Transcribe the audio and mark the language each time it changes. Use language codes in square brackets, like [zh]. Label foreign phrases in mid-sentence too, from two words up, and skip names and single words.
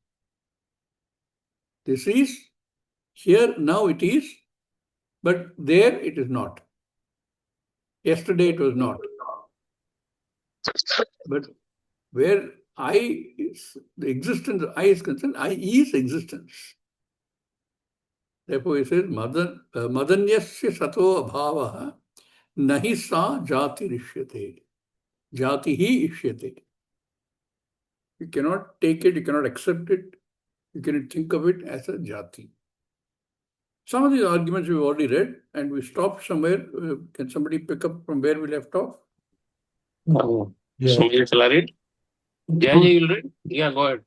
[en] This is, here now it is, but there it is not. Yesterday it was not. But where I is, the existence of I is concerned, I is existence. Therefore he says, [sa] Madanyasya sato abhavaha nahi sa jati rishyate. Jati hi ishyate. [en] You cannot take it, you cannot accept it, you cannot think of it as a jati. Some of these arguments we've already read, and we stopped somewhere. Can somebody pick up from where we left off? Somebody shall I read? Jay, you'll read? Yeah, go ahead.